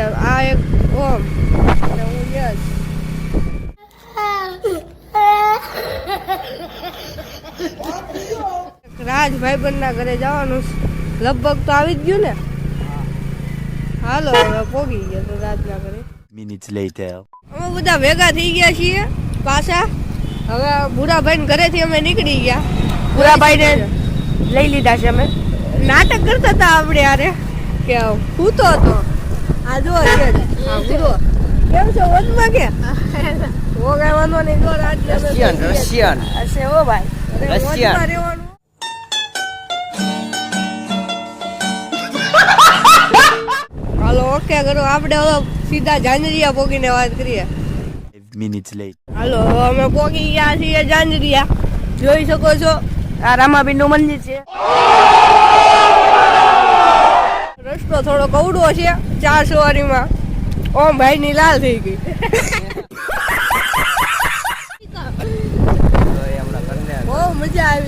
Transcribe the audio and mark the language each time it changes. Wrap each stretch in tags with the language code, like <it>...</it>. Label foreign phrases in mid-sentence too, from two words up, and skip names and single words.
<gu>આ એક ઓમ અને હું યશ. રાજ ભાઈબંધના ઘરે જવાનું લગભગ તો આવી જ ગયું ને. હાલો હવે પોગી ગયા તો રાજના ઘરે.</gu> <en>Minutes later.</en> <gu>અમે બધા ભેગા થઈ ગયા છીએ પાછા. હવે ભૂરાભાઈ ઘરેથી અમે નીકળી ગયા. ભૂરાભાઈને લઈ લીધા છે અમે. નાટક કરતા હતા આપણે યારે કે ભૂતો હતો. આ જો છે આ ભૂરો કેમ છે વચમાં કે ઓ કઈ વાંધો નહીં. જો રાજ રશિયન હશે ઓ ભાઈ રશિયન રહેવાનું. હાલો ઓકે કરો આપણે હવે સીધા ઝાંઝરિયા પોગીને વાત કરીએ.</gu> <en>5 minutes later.</en> <gu>હાલો અમે પોગી ગયા છીએ ઝાંઝરિયા. જોઈ શકો છો આ રામાબીનનું મંદિર છે. રસ્તો થોડો કવડો છે 4 સવારીમાં. ઓમ ભાઈ ની લાલ થઈ ગઈ. બહુ મજા આવી.</gu>